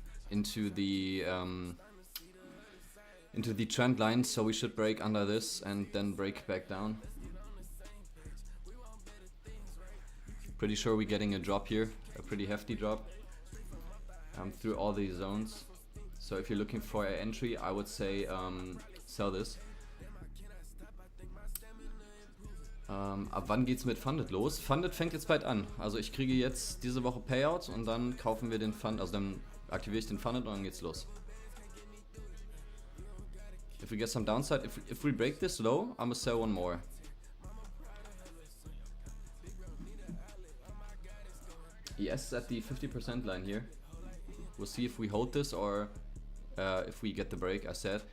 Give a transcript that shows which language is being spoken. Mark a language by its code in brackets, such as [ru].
[en] into the trend line, so we should break under this and then break back down. Pretty sure we're getting a drop here, a pretty hefty drop through all these zones. So if you're looking for an entry, I would say sell this. [de] Ab wann geht's mit Funded los? Funded fängt jetzt bald an. Also ich kriege jetzt diese Woche Payout und dann kaufen wir den Fund, also dann aktiviere ich den Funded und dann geht's los. [en] If we get some downside, if we break this low, I'm gonna sell one more. Yes, at the 50% line here. We'll see if we hold this or if we get the break, I said.